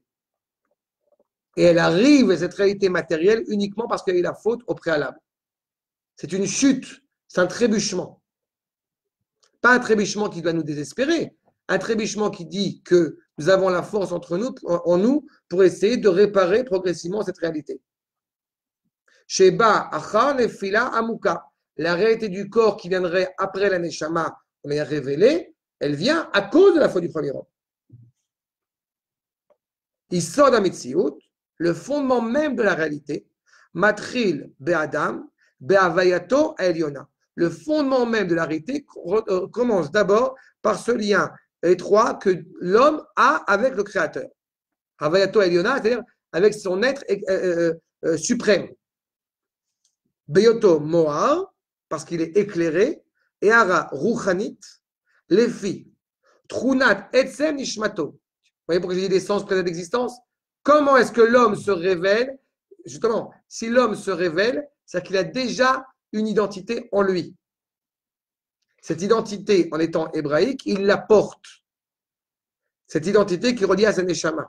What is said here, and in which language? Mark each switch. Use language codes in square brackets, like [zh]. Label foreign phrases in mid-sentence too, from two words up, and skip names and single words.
[fr] Et elle arrive à cette réalité matérielle uniquement parce qu'il y a eu la faute au préalable. C'est une chute, c'est un trébuchement. Pas un trébuchement qui doit nous désespérer, un trébuchement qui dit que nous avons la force en nous pour essayer de réparer progressivement cette réalité. [he] שבא אחר נפילה עמוקה, [fr] la réalité du corps qui viendrait après la neshama, on est révélée, elle vient à cause de la faute du premier homme. [he] יסוד המציאות, [fr] le fondement même de la réalité, [he] מתחיל באדם, בהוויתו העליונה. [fr] Le fondement même de la réalité commence d'abord par ce lien étroit que l'homme a avec le Créateur. [he] הוויתו העליונה, [fr] c'est-à-dire avec son être suprême. [he] בהיותו מואר, [fr] parce qu'il est éclairé, et [he] הארה רוחנית, לפי, תכונת עצם נשמתו. [fr] Vous voyez pourquoi j'ai dit l'essence précède l'existence? Comment est-ce que l'homme se révèle? Justement, si l'homme se révèle, c'est qu'il a déjà une identité en lui. Cette identité, en étant hébraïque, il la porte. Cette identité qui relie à sa neshama.